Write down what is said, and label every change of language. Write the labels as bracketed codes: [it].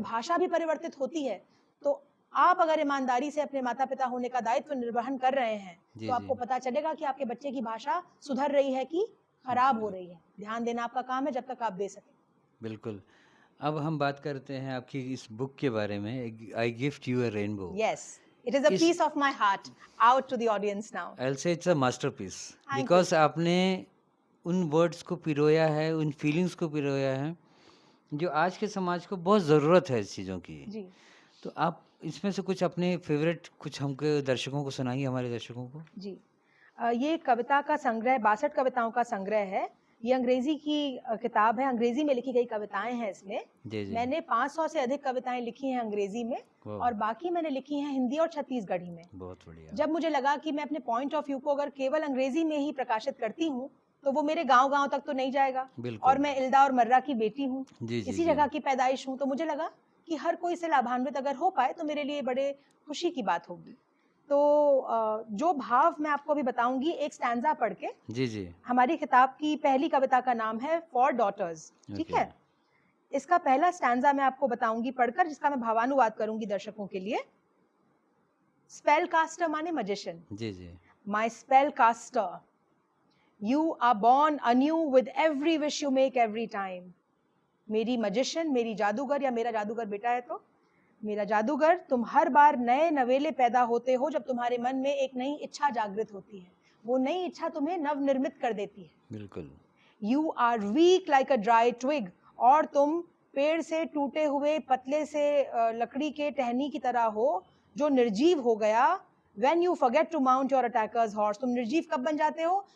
[hi] भाषा भी परिवर्तित होती है, तो आप अगर ईमानदारी से अपने माता पिता होने का दायित्व निर्वहन कर रहे हैं, जी तो जी आपको पता चलेगा कि आपके बच्चे की भाषा सुधर रही है कि खराब हो रही है। ध्यान देना आपका काम है, जब तक आप दे सकें। बिल्कुल। अब हम बात करते हैं आपकी इस बुक के बारे में, आई gift you a rainbow. [en] Yes, it is a [hi] इस [en] piece of my heart out to the audience now. I say it's a masterpiece, Thank you. [hi] Because आपने उन वर्ड्स को पिरोया है, उन फीलिंग्स को पिरोया है जो आज के समाज को बहुत ज़रूरत है इस चीज़ों की। जी तो आप इसमें से कुछ अपने फेवरेट कुछ हमको दर्शकों को सुनाइए, हमारे दर्शकों को। जी ये कविता का संग्रह 62 कविताओं का संग्रह है। ये अंग्रेजी की किताब है, अंग्रेजी में लिखी गई कविताएं हैं इसमें। जी जी मैंने 500 से अधिक कविताएं लिखी हैं अंग्रेजी में, वाह, और बाकी मैंने लिखी हैं हिंदी और छत्तीसगढ़ी में। बहुत बढ़िया। जब मुझे लगा कि मैं अपने पॉइंट ऑफ व्यू को अगर केवल अंग्रेजी में ही प्रकाशित करती हूँ, तो वो मेरे गांव-गांव तक तो नहीं जाएगा। बिल्कुल। और मैं इल्दा और मर्रा की बेटी हूँ, जी जी इसी जी जगह की पैदाइश हूँ, तो मुझे लगा कि हर कोई से लाभान्वित अगर हो पाए तो मेरे लिए बड़े खुशी की बात होगी। तो जो भाव मैं आपको अभी बताऊंगी एक स्टैंजा पढ़ के। जी जी हमारी किताब की पहली कविता का नाम है फॉर डॉटर्स, ठीक ओके। है। इसका पहला स्टैंजा मैं आपको बताऊंगी पढ़कर, जिसका मैं भावानुवाद करूंगी दर्शकों के लिए। स्पेल कास्टर माने magician. Ji ji [en] My spellcaster, you are born anew with every wish you make every time. [hi] मेरी magician, मेरी जादूगर, या मेरा जादूगर बेटा है तो मेरा जादूगर, तुम हर बार नए नवेले पैदा होते हो जब तुम्हारे मन में एक नई इच्छा जागृत होती है। वो नई इच्छा तुम्हें नवनिर्मित कर देती है। बिल्कुल। [en] You are weak like a dry twig, [hi] और तुम पेड़ से टूटे हुए पतले से लकड़ी के टहनी की तरह हो जो निर्जीव हो गया। [en] When you forget to mount your attacker's horse, [hi] तुम निर्जीव कब बन जाते हो?